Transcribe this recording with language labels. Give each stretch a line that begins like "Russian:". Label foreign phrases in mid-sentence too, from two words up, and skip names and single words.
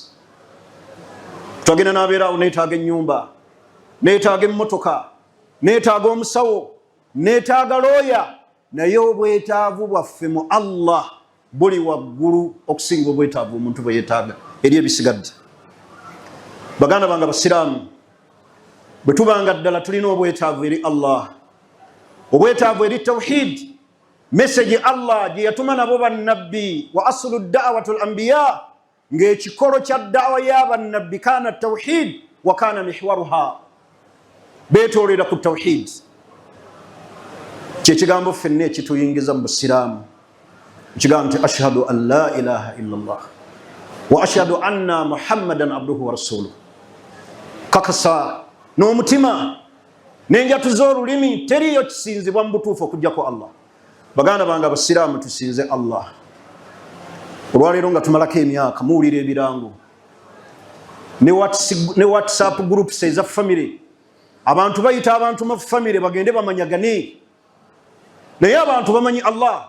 Ganda: Twagenda n'abeerawo neetaaga ennyumba, neetaaga emmotoka, neetaaga omusawo, neetaaga looya, naye obwetaavu bwaffe mu Allah buli waggulu okusinga obwetaavu omuntu bwe yeetaaga eri ebisigadde. Baganda bange Abasiraamu, bwe tubanga ddala tulina obwetaavu eri Allah, obwetaavu eri tawhid, message Allah gye yatuma nabo bannabbi
Arabic: وأصل دعوة الأنبياء,
Ganda: ng'ekikolo kya da'wa y'abannabbi
Arabic: كان توحيد وكان محورها,
Ganda: beetoolera ku tawhid. Kyekigambo ffenna ekituyingiza mu Busiraamu, ekigambo nti
Arabic: أشهد أن لا إله إلا الله وأشهد أن محمدا عبده ورسوله.
Ganda: Kakasa n'omutima n'enjatuza olulimi teriyo kisinzibwa mu butuufu okujjako Allah. Baganda bange Abasiraamu, tusinze Allah. Olwaleero nga tumalako emyaka muwulira ebirango ne
English: WhatsApp groups
Ganda: eza family, abantu bayita abantu mu family bagende bamanyagane, naye abantu bamanyi Allah.